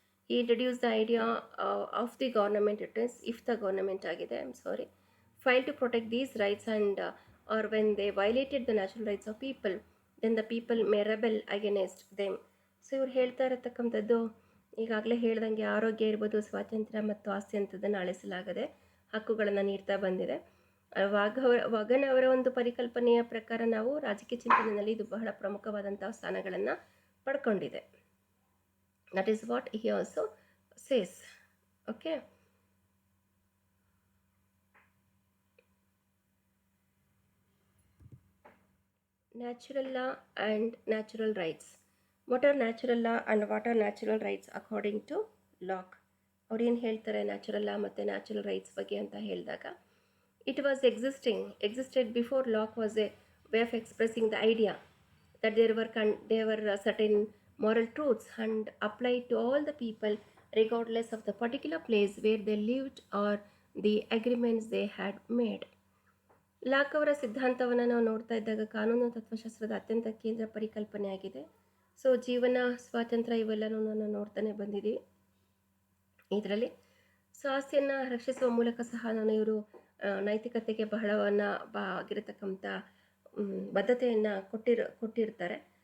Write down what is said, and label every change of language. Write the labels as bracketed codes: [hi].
[en] He introduced the idea of the government, it is if the government agide, I'm sorry, filed to protect these rights and or when they violated the natural rights of people, then the people may rebel against them. [kn] So ಇವ್ರು ಹೇಳ್ತಾ ಇರತಕ್ಕಂಥದ್ದು ಈಗಾಗಲೇ ಹೇಳ್ದಂಗೆ ಆರೋಗ್ಯ ಇರ್ಬೋದು, ಸ್ವಾತಂತ್ರ್ಯ ಮತ್ತು ಆಸ್ತಿ ಅಂಥದ್ದನ್ನು ಅಳಿಸಲಾಗದೆ ಹಕ್ಕುಗಳನ್ನು ನೀಡ್ತಾ ಬಂದಿದೆ. ವಾಗನ್ ಅವರ ಒಂದು ಪರಿಕಲ್ಪನೆಯ ಪ್ರಕಾರ ನಾವು ರಾಜಕೀಯ ಚಿಂತನೆಯಲ್ಲಿ ಇದು ಬಹಳ ಪ್ರಮುಖವಾದಂತಹ ಸ್ಥಾನಗಳನ್ನು ಪಡ್ಕೊಂಡಿದೆ. [en] That is what he also says. Okay, natural law and natural rights. What are natural law and what are natural rights according to Locke? [kn] ಅವ್ರು ಏನು ಹೇಳ್ತಾರೆ ನ್ಯಾಚುರಲ್ ಲಾ ಮತ್ತು ನ್ಯಾಚುರಲ್ ರೈಟ್ಸ್ ಬಗ್ಗೆ ಅಂತ ಹೇಳಿದಾಗ, [en] it was existed before Locke was a way of expressing the idea that there were certain moral truths and applied to all the people regardless of the particular place where they lived or the agreements they had made. [kn] Lock ಅವರ ಸಿದ್ಧಾಂತವನ್ನು ನಾವು ನೋಡ್ತಾ ಇದ್ದಾಗ ಕಾನೂನು ತತ್ವಶಾಸ್ತ್ರದ ಅತ್ಯಂತ ಕೇಂದ್ರ ಪರಿಕಲ್ಪನೆಯಾಗಿದೆ. ಸೊ ಜೀವನ, ಸ್ವಾತಂತ್ರ್ಯ ಇವೆಲ್ಲನೂ ನಾವು ನೋಡ್ತಾನೆ ಬಂದಿದ್ದೀವಿ ಇದರಲ್ಲಿ. ಸೊ ಆಸ್ತಿಯನ್ನು ರಕ್ಷಿಸುವ ಮೂಲಕ ಸಹ ಇವರು ನೈತಿಕತೆಗೆ ಆಗಿರತಕ್ಕಂಥ ಬದ್ಧತೆಯನ್ನು ಕೊಟ್ಟಿರ್ತಾರೆ.